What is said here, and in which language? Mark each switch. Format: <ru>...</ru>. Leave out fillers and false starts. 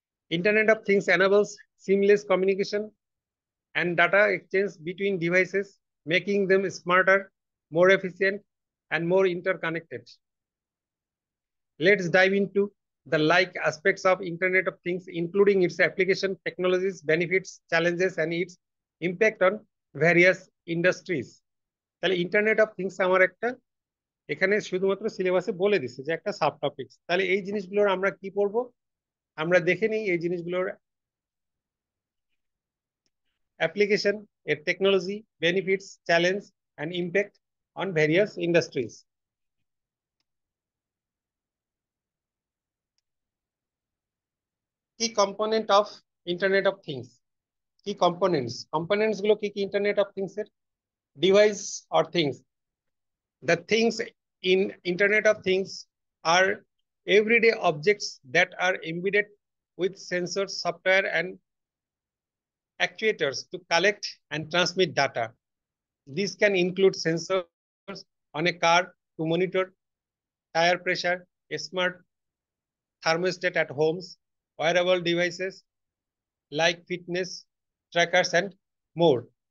<en>Internet of Things enables seamless communication and data exchange between devices, making them smarter, more efficient, and more interconnected. Let's dive into the like aspects of Internet of Things, including its application, technologies, benefits, challenges, and its impact on various industries.</en> <bn>তাহলে internet of things আমার একটা এখানে শুধুমাত্র সিলেবাসে বলে দিচ্ছে যে একটা সাব টপিকস। তাহলে এই জিনিসগুলোর আমরা কি পড়বো, আমরা দেখে নিই এই জিনিসগুলোর অ্যাপ্লিকেশন, এর technology, benefits,</bn> <en>Challenge and impact on various industries. কি component of internet of things,</en> <bn>কি কম্পোনেন্টস গুলো কি কি ইন্টারনেট অফ থিংস এর?</bn> <en>Device or things. The things in Internet of Things are everyday objects that are embedded with sensors, software, and actuators to collect and transmit data. These can include sensors on a car to monitor tire pressure, a smart thermostat at homes, wearable devices like fitness trackers, and more.</en>